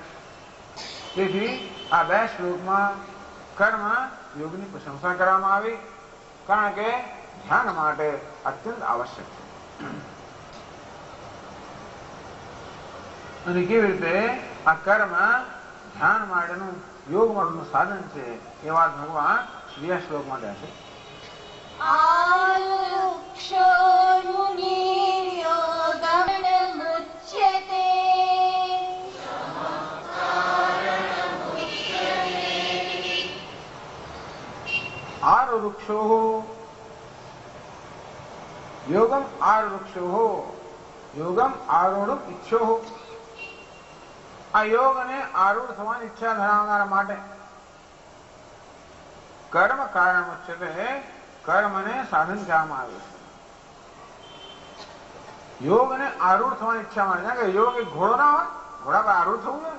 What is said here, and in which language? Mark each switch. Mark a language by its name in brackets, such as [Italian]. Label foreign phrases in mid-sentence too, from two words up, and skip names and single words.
[Gujarati] તેથી આ 2 શ્લોકમાં કર્મ યોગની પ્રશંસા કરવામાં આવી, કારણ કે ધ્યાન માટે અત્યંત આવશ્યક છે. અને કેવી રીતે આ કર્મ ધ્યાન માટેનું યોગ માટેનું સાધન છે એ વાત ભગવાન 2 શ્લોકમાં કહે છે. [Sanskrit] आरुरुक्षो योगम आरुरुक्षो योगम आरूढ़ इच्छो. [Gujarati] આ યોગ અને આરૂઢ થવાની ઈચ્છા ધરાવનારા માટે [Sanskrit] कर्म कारण उच्चते, [Gujarati] કર્મને સાધન કહેવામાં આવ્યું છે. યોગ અને આરૂઢ થવાની ઈચ્છા માટે, કે યોગ એક ઘોડો ના હોય, ઘોડા પર આરૂઢ થવું જોઈએ ને.